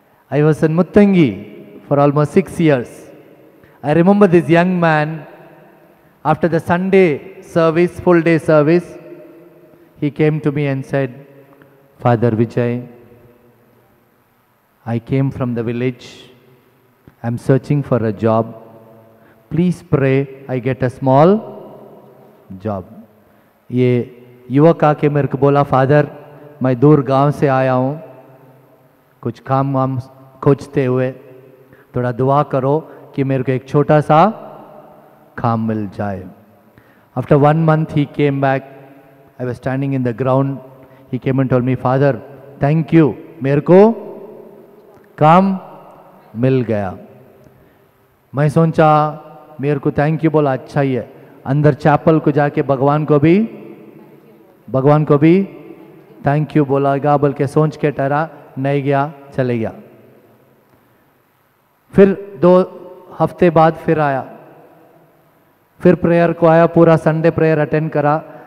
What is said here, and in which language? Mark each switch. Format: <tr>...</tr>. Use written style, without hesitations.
<en>I was in Muttangi for almost 6 years. I remember this young man, after the Sunday service, full day service, he came to me and said, "Father Vijay, I came from the village. I'm searching for a job. Please pray I get a small job."</en> <hi>ये युवक आके मेरे को बोला, "father, मैं दूर गांव से आया हूँ, कुछ काम वाम खोजते हुए, थोड़ा दुआ करो कि मेरे को एक छोटा सा काम मिल जाए."</hi> <en>After 1 month he came back. I was standing in the ground. He came and told me, "Father, thank you,</en> <hi>मेरे को काम मिल गया." मैं सोचा, मेरे को थैंक यू बोला अच्छा ही है. अंदर चैपल को जाके भगवान को भी थैंक यू बोलागा बोल के सोच के टरा नहीं गया, चले गया. फिर 2 हफ्ते बाद फिर आया, फिर प्रेयर को आया, पूरा संडे प्रेयर अटेंड करा.</hi>